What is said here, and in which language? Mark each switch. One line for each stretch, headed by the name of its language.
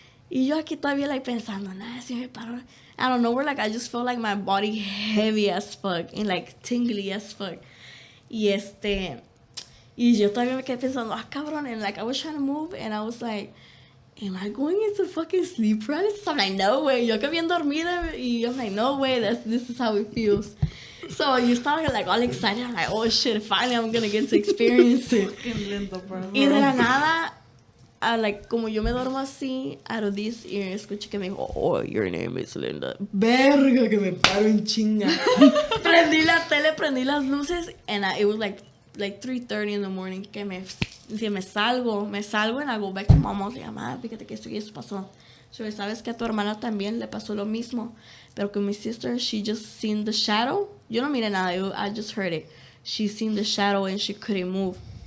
Spanish: Y yo aquí todavía,
English: like,
Spanish: pensando, nah, si me paro.
English: I don't know, where, like, I just felt like my body heavy as fuck and, like, tingly as fuck.
Spanish: Y yo todavía me quedé pensando, cabrón,
English: and, like, I was trying to move, and I was like, am I going into fucking sleep paralysis? I'm like, no way.
Spanish: Yo que bien dormida, y
English: I'm like, no way, this is how it feels. So you start like all excited. I'm like, oh shit, finally I'm gonna get to experience it.
Spanish: Y de la nada, like, como yo me duermo así,
English: out of this ear,
Spanish: escuché que me dijo,
English: oh, your name is Linda.
Spanish: Verga, que me paro en chinga. Prendí la tele, prendí las luces,
English: and it was like 3:30 in the morning,
Spanish: que me salgo,
English: and I go back to my mom,
Spanish: le llamaba, fíjate que esto y eso pasó. So, sabes que a tu hermana también le pasó lo mismo, pero que mi sister,
English: she just seen the shadow.
Spanish: Yo no miré nada,
English: I just heard it. She seen the shadow and she couldn't move.